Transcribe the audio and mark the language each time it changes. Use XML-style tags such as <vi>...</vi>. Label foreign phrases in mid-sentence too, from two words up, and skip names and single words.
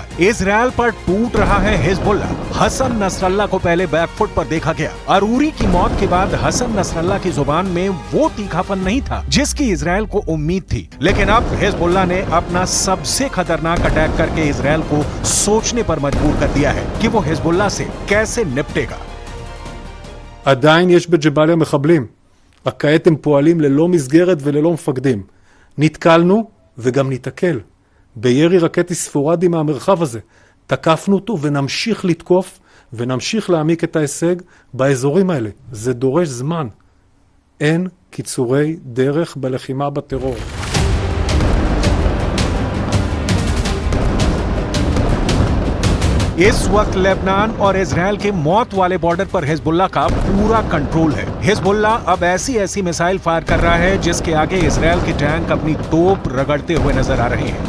<hi>इजराइल पर टूट रहा है हिजबुल्लाह। हसन नसरल्लाह को पहले बैकफुट पर देखा गया। अरूरी की मौत के बाद हसन नसरल्लाह की जुबान में वो तीखापन नहीं था जिसकी इजराइल को उम्मीद थी, लेकिन अब हिजबुल्लाह ने अपना सबसे खतरनाक अटैक करके इजराइल को सोचने पर मजबूर कर दिया है कि वो हिजबुल्लाह से कैसे निपटेगा।</hi> <he>עדיין יש בג'באליה מחבלים, רק כעת הם פועלים ללא מסגרת וללא מפקדים. נתקלנו וגם נתקל בירי רקטי ספורדי מהמרחב הזה. תקפנו אותו ונמשיך לתקוף ונמשיך להעמיק את ההישג באזורים האלה. זה דורש זמן. אין קיצורי דרך בלחימה בטרור.</he> <hi>इस वक्त लेबनान और इजराइल के मौत वाले बॉर्डर पर हिजबुल्लाह का पूरा कंट्रोल है। हिजबुल्लाह अब ऐसी मिसाइल फायर कर रहा है जिसके आगे इजराइल के टैंक अपनी तोप रगड़ते हुए नजर आ रहे हैं।</hi>